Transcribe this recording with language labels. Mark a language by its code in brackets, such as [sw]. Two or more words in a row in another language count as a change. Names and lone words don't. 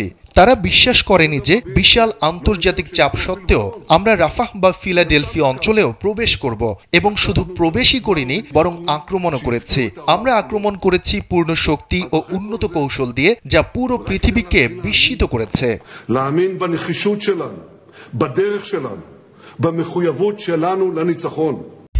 [bn] তারা বিশ্বাস করেনি যে বিশাল আন্তর্জাতিক চাপ সত্ত্বেও আমরা রাফাহ বা ফিলাডেলফিয়া অঞ্চলেও প্রবেশ করব, এবং শুধু প্রবেশই করিনি বরং আক্রমণও করেছি। আমরা আক্রমণ করেছি পূর্ণ শক্তি ও উন্নত কৌশল দিয়ে, যা পুরো পৃথিবীকে বিস্মিত করেছে। [he] להאמין בנחישות שלנו, בדרך שלנו, במחויבות שלנו לניצחון.